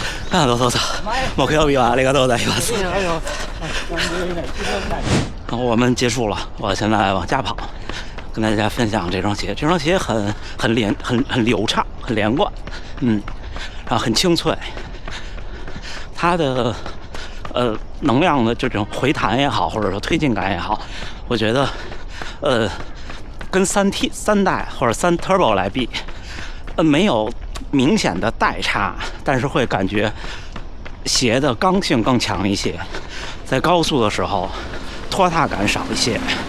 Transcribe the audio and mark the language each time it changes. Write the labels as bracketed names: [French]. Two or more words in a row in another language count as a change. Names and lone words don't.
[Japanese] あ、どうぞどうぞ。木曜日はありがとうございます。 [Chinese] 我们结束了，我现在往家跑，跟大家分享这双鞋。这双鞋很流畅，很连贯，然后很清脆。它的能量的这种回弹也好，或者说推进感也好，我觉得跟3代或者3 Turbo 来比，没有明显的代差，但是会感觉鞋的刚性更强一些，在高速的时候拖沓感少一些。